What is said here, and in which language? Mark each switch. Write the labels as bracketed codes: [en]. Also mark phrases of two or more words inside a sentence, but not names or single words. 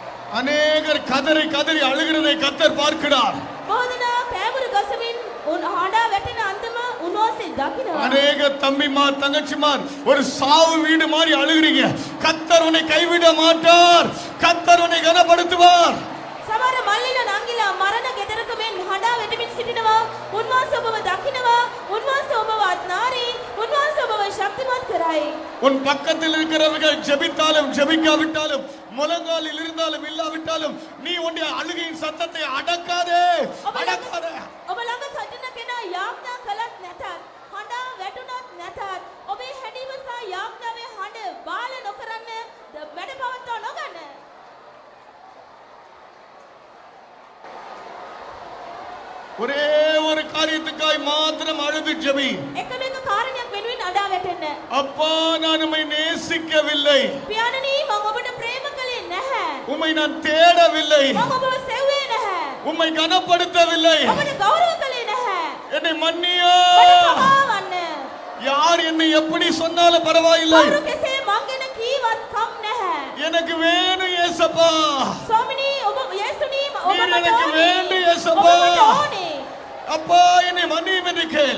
[ta] அநேகர் கதறி கதறி அழுகிறதை கர்த்தர் பார்க்கிறார். [si] බොහෝ කෑවුරු ගසමින් උන් හඬා වැටෙන අන්දම උන්වහන්සේ දකිනවා. [ta] அநேக தம்பிமார் தங்கச்சிமார் ஒரு சாவு வீடு மாதிரி அழுகிறீங்க. கர்த்தர் உன்னை கைவிட மாட்டார். கர்த்தர் உன்னை கனப்படுத்துவார். [si] සමහර මල්ලිලා නංගිලා මරණ ගෙදරක මෙන් හඬා වැටෙමින් සිටිනවා. උන්වහන්සේ ඔබව දකිනවා. උන්වහන්සේ ඔබව අත්නාරි. උන්වහන්සේ ඔබව ශක්තිමත් කරයි. [ta] உன் பக்கத்தில் இருக்கிறவர்கள் ஜெபித்தாலும் ஜெபிக்காவிட்டாலும் முழங்காலில் இருந்தாலும் இல்லாவிட்டாலும் நீ உன்னுடைய அழுகையின் சத்தத்தை அடக்காதே. அடக்காதே. [si] ඔබ ළඟ සිටින කෙනා යාඥා කළත් නැතත් හඬා වැටුණත් නැතත් ඔබේ හැඬීම සහ යාඥාවේ හඬ බාල නොකරන්න වැඩ පවත්වා නොගන්න. [ta] ஒரே ஒரு காரியத்துக்காய் மாத்திரம் அழுது ஜெபி. [si] එකම එක කාරණයක් වෙනුවෙන් අඬා වැටෙන්න. [ta] அப்பா நான் உம்மை நேசிக்கவில்லை. [si] පියාණනි මම ඔබට ප්‍රේම කළේ නැහැ. [ta] உம்மை நான் தேடவில்லை. [si] මම ඔබව සෙව්වේ නැහැ. [ta] உம்மை கனப்படுத்தவில்லை. [si] ඔබට ගෞරව කළේ නැහැ. [ta] என்னை மன்னியோ. [si] ඔබට සමාවන්න. [ta] யார் என்னை எப்படி சொன்னாலும் பரவாயில்லை. [si] කවුරු කෙසේ මං ගැන කීවත් කම් නැහැ. [ta] எனக்கு வேணும் இயேசப்பா. [si] ස්වාමිනී ඔබ යේසුනි ඔබ [ta] நீர் [si] මට [ta] எனக்கு [si] ඕනේ. [ta] வேண்டும் [si] ඔබ [ta] இயேசப்பா. [si] මට ඕනේ. [ta] அப்பா என்னை மன்னியும் என்று கேள்.